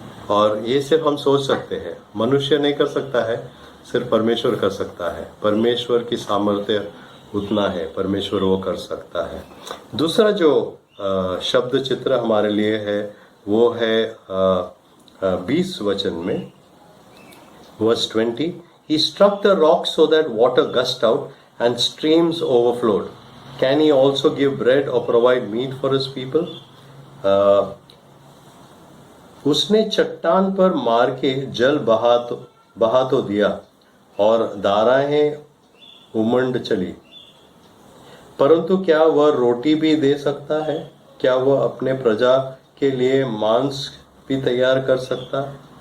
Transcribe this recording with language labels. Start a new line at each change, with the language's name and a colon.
Hindi: और ये सिर्फ हम सोच सकते हैं, मनुष्य नहीं कर सकता है, सिर्फ परमेश्वर कर सकता है। परमेश्वर की सामर्थ्य उतना है, परमेश्वर वो कर सकता है। दूसरा जो शब्द चित्र हमारे लिए है वो है 20 वचन में,
English: verse 20. He struck the rock so that water gushed out and streams overflowed. Can he also give bread or provide meat for his people?
Hindi: उसने चट्टान पर मार के जल बहा तो दिया और धाराएं उमंड चली, परंतु क्या वह रोटी भी दे सकता है? क्या वह अपने प्रजा के लिए मांस भी तैयार कर सकता है?